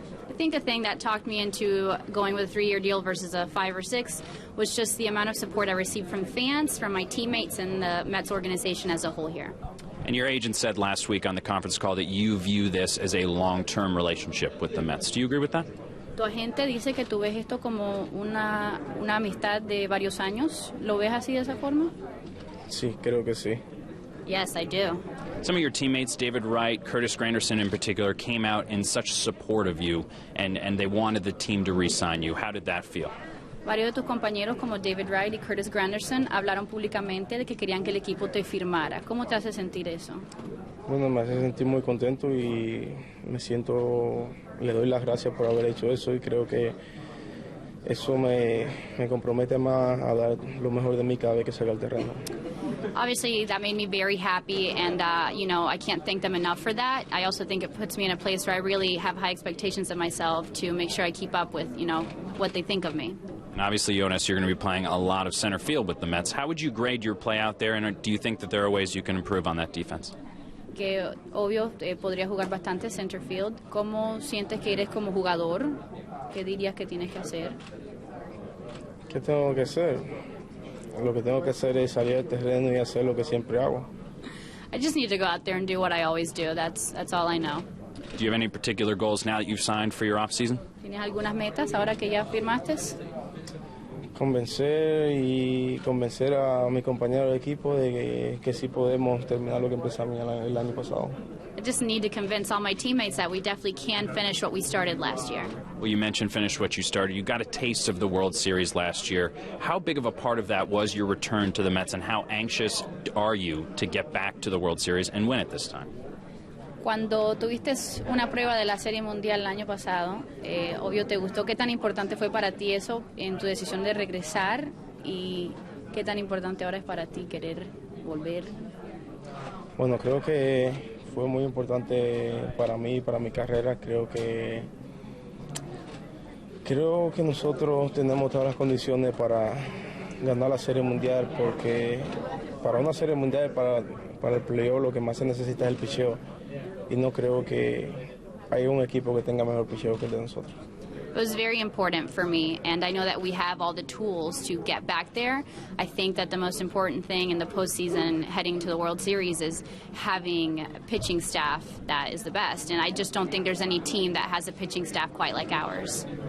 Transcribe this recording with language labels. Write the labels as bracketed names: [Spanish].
[English] I think the thing that talked me into going with a 3-year deal versus a 5 or 6 was just the amount of support I received from fans, from my teammates, and the Mets organization as a whole here. And your agent said last week on the conference call that you view this as a long-term relationship with the Mets. Do you agree with that? [Spanish] Tu agente dice que tú ves esto como una amistad de varios años. ¿Lo ves así de esa forma? Sí, creo que sí. [English] Yes, I do. Some of your teammates, David Wright, Curtis Granderson in particular, came out in such support of you, and they wanted the team to re-sign you. How did that feel? [Spanish] Varios de tus compañeros como David Wright y Curtis Granderson hablaron públicamente de que querían que el equipo te firmara. ¿Cómo te hace sentir eso? Bueno, me hace sentir muy contento y le doy las gracias por haber hecho eso y creo que eso me compromete más a dar lo mejor de mí cada vez que salga al terreno. [English] Obviously, that made me very happy, and I can't thank them enough for that. I also think it puts me in a place where I really have high expectations of myself to make sure I keep up with, what they think of me. And obviously, Yoenis, you're going to be playing a lot of center field with the Mets. How would you grade your play out there, and do you think that there are ways you can improve on that defense? [Spanish] Que obvio podría jugar bastante center field. ¿Cómo sientes que eres como jugador? ¿Qué dirías que tienes que hacer? ¿Qué tengo que hacer? Lo que tengo que hacer es salir al terreno y hacer lo que siempre hago. [English] I just need to go out there and do what I always do. That's all I know. Do you have any particular goals now that you've signed for your off-season? [Spanish] ¿Tienes algunas metas ahora que ya firmaste? Convencer a mi compañero de equipo de que sí podemos terminar lo que empezamos el año pasado. [English] I just need to convince all my teammates that we definitely can finish what we started last year. Well, you mentioned finish what you started. You got a taste of the World Series last year. How big of a part of that was your return to the Mets, and how anxious are you to get back to the World Series and win it this time? [Spanish] Cuando tuviste una prueba de la Serie Mundial el año pasado, obvio te gustó. ¿Qué tan importante fue para ti eso en tu decisión de regresar? ¿Y qué tan importante ahora es para ti querer volver? Bueno, creo que fue muy importante para mí, para mi carrera. Creo que nosotros tenemos todas las condiciones para ganar la Serie Mundial, porque para una Serie Mundial, para el playoff, lo que más se necesita es el picheo. Y no creo que hay un equipo que tenga mejor picheo que el de nosotros. [English] It was very important for me, and I know that we have all the tools to get back there. I think that the most important thing in the postseason heading to the World Series is having a pitching staff that is the best, and I just don't think there's any team that has a pitching staff quite like ours.